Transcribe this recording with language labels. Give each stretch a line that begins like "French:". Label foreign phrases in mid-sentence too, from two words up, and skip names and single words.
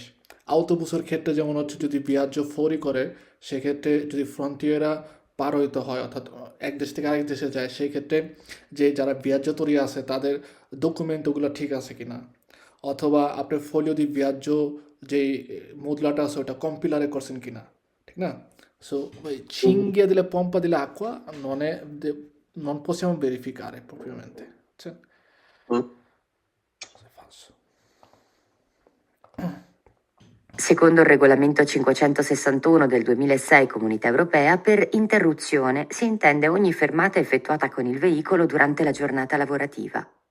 Bangla: আউটোবুসের ক্ষেত্রে যেমন হচ্ছে যদি বিয়াজ্য ফোরই করে, সেক্ষেত্রে যদি ফ্রন্টিয়ারা পার হইতে হয়, অর্থাৎ এক দেশ থেকে আরেক দেশে যায়, সেই ক্ষেত্রে যে যারা বিয়াজ্য তৈরি আছে তাদের ডকুমেন্ট ওগুলো ঠিক আছে কিনা, অথবা আপনি
Italian: foglio di viaggio
Bangla: যেই মুদলাটা আছে ওটা কম্পিলারে করছেন কিনা, ঠিক না? সো ওই
Italian: cinghia delle pompe dell'acqua non possiamo verificare propriamente. Cioè, è falso. Secondo il regolamento 561 del 2006 Comunità Europea, per interruzione si intende ogni fermata effettuata con il veicolo durante la giornata lavorativa.